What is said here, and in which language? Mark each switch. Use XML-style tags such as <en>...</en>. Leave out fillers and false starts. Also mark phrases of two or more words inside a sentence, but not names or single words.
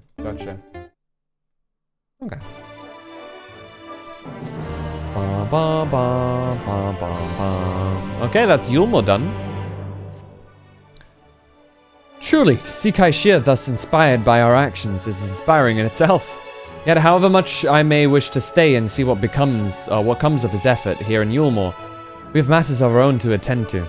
<en>Gotcha. Okay. Ba, ba, ba, ba, ba, ba. Okay, that's Yulmor done. Truly, to see Kaishir thus inspired by our actions is inspiring in itself. Yet, however much I may wish to stay and see what comes of his effort here in Yulmor, we have matters of our own to attend to.</en>